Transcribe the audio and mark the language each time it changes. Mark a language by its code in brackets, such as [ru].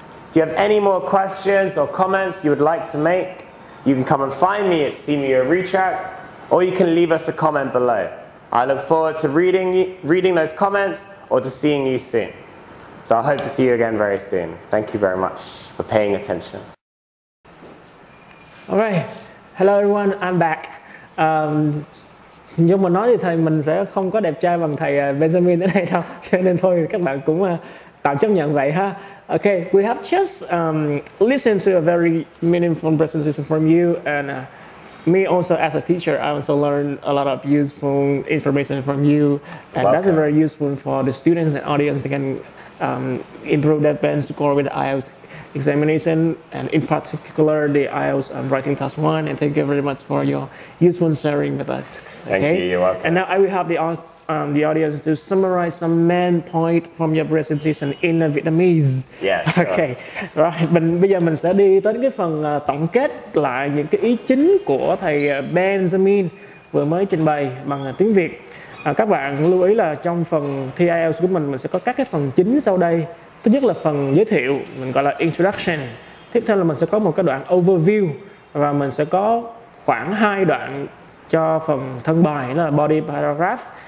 [en] If you have any more questions or comments you would like to make, you can come and find me at Senior Retrack, or you can leave us a comment below. I look forward to reading those comments or to seeing you soon. So I hope to see you again very soon. Thank you very much for paying attention. Alright, hello everyone, I'm back. [vi] Như mình nói thì thầy mình sẽ không có đẹp trai bằng thầy Benjamin ở đây đâu, cho nên thôi các bạn cũng tạm chấp nhận vậy ha. [en] Okay, we have just listened to a very meaningful presentation from you, and me also as a teacher, I also learned a lot of useful information from you, and that's very useful for the students and audience. They can improve their pen score with the IELTS examination, and in particular the IELTS Writing Task 1. And thank you very much for your useful sharing with us. Thank you, you're welcome. And now I will have the the audience to summarize some main point from your presentation in Vietnamese. Yeah, sure. Okay. [vi] Rồi, bây giờ mình sẽ đi tới cái phần tổng kết lại những cái ý chính của thầy Benjamin vừa mới trình bày bằng tiếng Việt. Các bạn lưu ý là trong phần thi IELTS của mình sẽ có các cái phần chính sau đây. Thứ nhất là phần giới thiệu, mình gọi là introduction. Tiếp theo là mình sẽ có một cái đoạn overview và mình sẽ có khoảng 2 đoạn cho phần thân bài, đó là body paragraph.